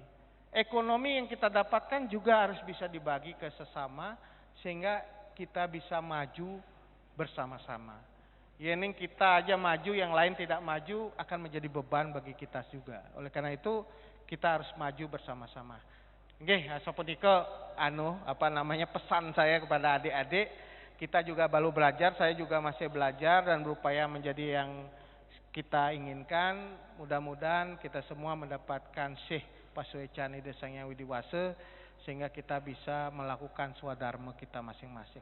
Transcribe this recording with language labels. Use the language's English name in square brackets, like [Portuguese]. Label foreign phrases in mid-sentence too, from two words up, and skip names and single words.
[Indonesian] Ekonomi yang kita dapatkan juga harus bisa dibagi ke sesama, sehingga kita bisa maju bersama-sama. Yening kita aja maju, yang lain tidak maju, akan menjadi beban bagi kita juga. Oleh karena itu kita harus maju bersama-sama. [Balinese] Nggih, sapunika [Indonesian] pesan saya kepada adik-adik, kita juga baru belajar, saya juga masih belajar dan berupaya menjadi yang kita inginkan. Mudah-mudahan kita semua mendapatkan Syekh Pasuecani Desangnya Widiwase, sehingga kita bisa melakukan swadharma kita masing-masing.